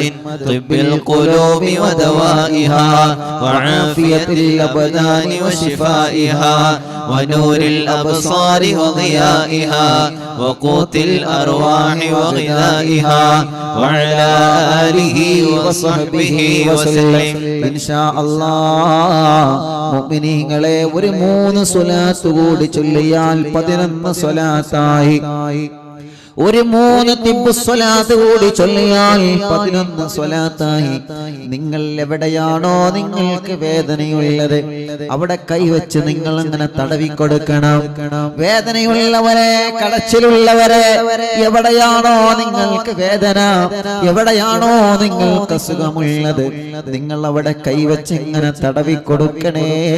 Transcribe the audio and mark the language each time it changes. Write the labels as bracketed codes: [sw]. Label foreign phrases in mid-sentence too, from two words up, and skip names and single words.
[ar] طب القلوب ودوائها وعافية الأبدان وشفائها ونور الأبصار وضيائها وقوت الأرواح وغذائها وعلى آله وصحبه وسلم إن شاء الله [ml] മുഅ്മിനീങ്ങളെ ഒരു 3 സ്വലാത്ത് കൂടി ചൊല്ലിയാൽ 11 സ്വലാത്തായി ഒരു 3 തിബ്ബ് സ്വലാത്ത് കൂടി ചൊല്ലിയാൽ 11 സ്വലാത്തായി നിങ്ങൾ എവിടെയാണോ നിങ്ങൾക്ക് വേദനയുള്ളത് അവിടെ കൈവച്ച് നിങ്ങൾ അങ്ങനെ തടവി കൊടുക്കണം വേദനയുള്ളവരെ കടച്ചിലുള്ളവരെ എവിടെയാണോ നിങ്ങൾക്ക് വേദന എവിടെയാണോ നിങ്ങൾക്ക് അസുഖമുള്ളത് നിങ്ങൾ അവിടെ കൈവച്ച് ഇങ്ങനെ തടവി കൊടുക്കണേ